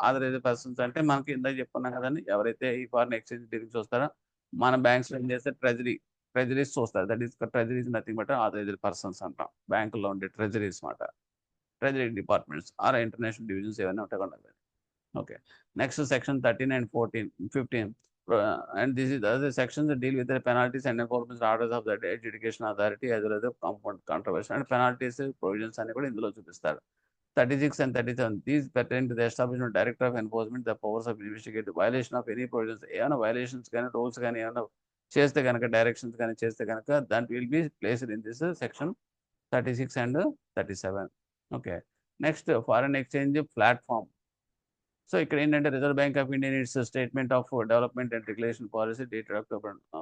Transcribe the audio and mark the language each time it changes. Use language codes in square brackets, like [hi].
[te] Authorised persons అంటే మనకి ఇందాక చెప్పుకున్నాం కదండి, ఎవరైతే ఈ ఫారిన్ ఎక్స్చేంజ్ డీలింగ్స్ వస్తారో మన బ్యాంక్స్ ఏం చేస్తే ట్రెజరీస్ చూస్తారు. [en] that is treasuries nothing but authorised persons [te] అంటాం. బ్యాంకుల్లో ఉండే ట్రెజరీస్ మాట, treasury departments are international divisions ఏమైనా ఉంటాయి. Okay, next section 13 and 15 [en] And this is the other sections that deal with the penalties and enforcement orders of the adjudication authority as well as the compound controversy and penalties provisions [te] అని కూడా ఇందులో చూపిస్తారు. [en] 36 and 37 these pertain to the establishment director of enforcement the powers of investigate the violation of any provisions. [te] ఏమైనా violations కానీ rules కానీ ఏమైనా చేస్తే కనుక డైరెక్షన్స్ కానీ చేస్తే కనుక [en] that will be placed in this section 36 and 37. [te] Okay, next foreign exchange platform. So ఇక్కడ ఏంటంటే reserve bank of India it's statement of development and regulation policy dated October.